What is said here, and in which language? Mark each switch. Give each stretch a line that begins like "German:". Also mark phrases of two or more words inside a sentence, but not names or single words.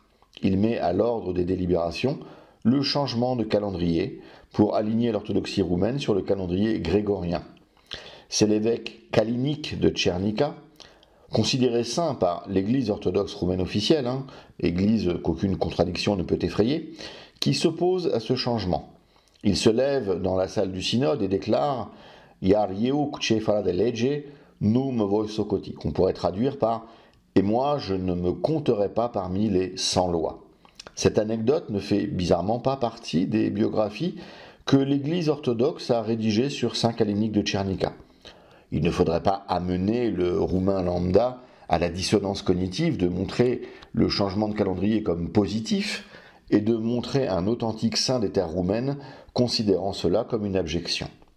French: Il met à l'ordre des délibérations le changement de calendrier pour aligner l'orthodoxie roumaine sur le calendrier grégorien. C'est l'évêque Kalinic de Tchernica, considéré saint par l'Église orthodoxe roumaine officielle, église qu'aucune contradiction ne peut effrayer, qui s'oppose à ce changement. Il se lève dans la salle du synode et déclare «
Romanian: Iar eu ce fără de lege, nu me voi socoti »,
French: qu'on pourrait traduire par « Et moi, je ne me compterai pas parmi les sans lois ». Cette anecdote ne fait bizarrement pas partie des biographies que l'Église orthodoxe a rédigé sur Saint Calinique de Tchernica. Il ne faudrait pas amener le roumain lambda à la dissonance cognitive de montrer le changement de calendrier comme positif et de montrer un authentique saint des terres roumaines, considérant cela comme une abjection.